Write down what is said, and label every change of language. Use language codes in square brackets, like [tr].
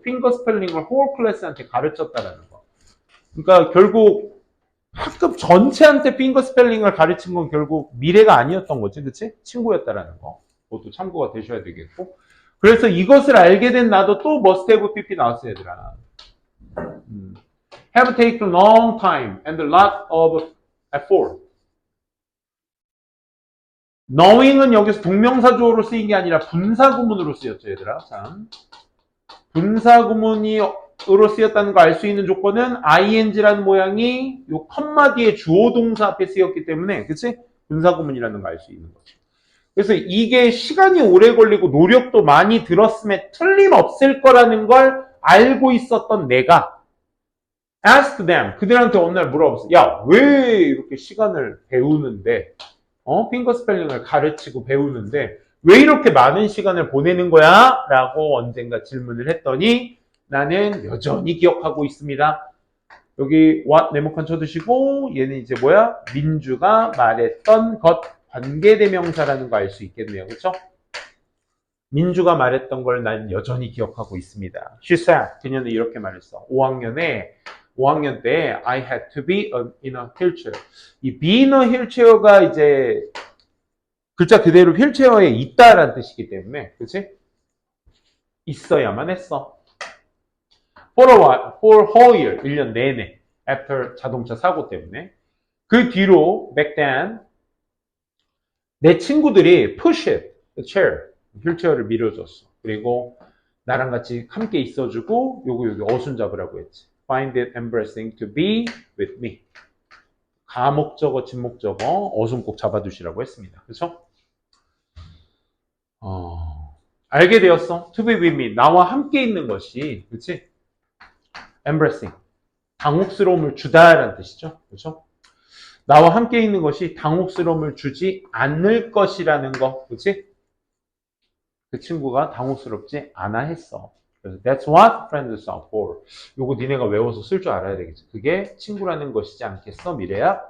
[ko] finger spelling을 whole class한테 가르쳤다라는 거. 그러니까 결국 학급 전체한테 핑거 스펠링을 가르친 건 결국 미래가 아니었던 거지, 그치? 친구였다라는 거. 그것도 참고가 되셔야 되겠고. 그래서 이것을 알게 된 나도 또 [en] must have pp [ko] 나왔어, 얘들아. [en] have taken long time and a lot of effort. [ko] knowing은 여기서 동명사 주어로 쓰인 게 아니라 분사구문으로 쓰였죠, 얘들아. 참. 분사구문으로 쓰였다는 거 알 수 있는 조건은 ing라는 모양이 요 컴마 뒤에 주어 동사 앞에 쓰였기 때문에, 그치? 분사구문이라는 거 알 수 있는 거죠. 그래서 이게 시간이 오래 걸리고 노력도 많이 들었음에 틀림없을 거라는 걸 알고 있었던 내가 [en] ask them, [ko] 그들한테 어느 날 물어봤어. 야, 왜 이렇게 시간을 배우는데, 핑거 스펠링을 가르치고 배우는데 왜 이렇게 많은 시간을 보내는 거야? 라고 언젠가 질문을 했더니 나는 여전히 기억하고 있습니다. 여기 what 네모칸 쳐두시고 얘는 이제 뭐야? 민주가 말했던 것, 관계대명사라는 거 알 수 있겠네요. 그렇죠? 민주가 말했던 걸 난 여전히 기억하고 있습니다. [en] She said, [ko] 그녀는 이렇게 말했어. 5학년 때 [en] I had to be in a wheelchair. 이 be in a wheelchair가 이제 [ko] 글자 그대로 휠체어에 있다라는 뜻이기 때문에, 그치? 있어야만 했어. [en] For a while, for whole year, [ko] 1년 내내. After 자동차 사고 때문에. 그 뒤로, [en] back then, [ko] 내 친구들이 [en] push it, the chair, [ko] 휠체어를 밀어줬어. 그리고 나랑 같이 함께 있어주고, 여기 어순 잡으라고 했지. [en] Find it embarrassing to be with me. [ko] 가목적어, 진목적어, 어순 꼭 잡아두시라고 했습니다. 그렇죠? 알게 되었어. [en] To be with me. [ko] 나와 함께 있는 것이, 그렇지? [en] embarrassing. [ko] 당혹스러움을 주다라는 뜻이죠. 그렇죠? 나와 함께 있는 것이 당혹스러움을 주지 않을 것이라는 거. 그렇지? 그 친구가 당혹스럽지 않아 했어. 그래서 [en] that's what friends are for. [ko] 요거 니네가 외워서 쓸 줄 알아야 되겠지. 그게 친구라는 것이지 않겠어, 미래야?